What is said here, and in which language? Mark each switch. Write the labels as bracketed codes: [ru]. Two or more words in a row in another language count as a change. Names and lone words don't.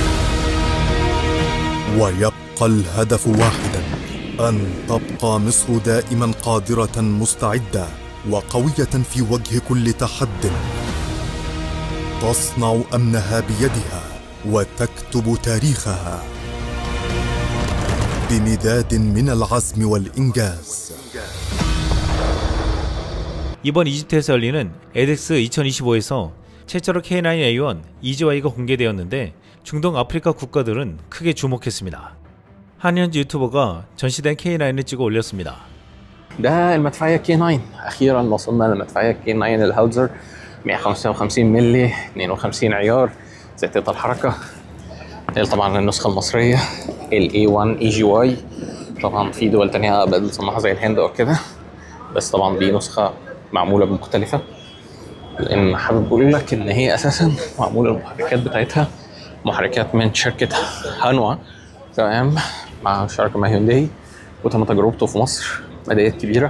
[ar] ويبقى الهدف واحدا، أن تبقى مصر دائما قادرة مستعدة وقوية في وجه كل تحد، تصنع أمنها بيدها وتكتب تاريخها بمداد من العزم والإنجاز. [ko] 이번 이집트에서 열리는 에덱스 2025에서 최초로 K9A1 EGY가 공개되었는데 중동 아프리카 국가들은 크게 주목했습니다. 한 현지 유튜버가 전시된 K9을 찍어 올렸습니다. [ar] ده المدفعية K9. أخيرا وصلنا للمدفعية K9 الهاوتزر 155 ملي 52 عيار ذاتية الحركة. طبعا النسخة المصرية ال A1 EGY. طبعا في دول تانية بدأت تصنعها زي الهند أو كده، بس طبعا دي نسخة معمولة بمختلفة، لأن حابب أقول لك إن هي أساسا معمولة المحركات بتاعتها محركات من شركة هانوا، تمام، مع شركة مع هيونداي، وتم تجربته في مصر مداريات كبيرة.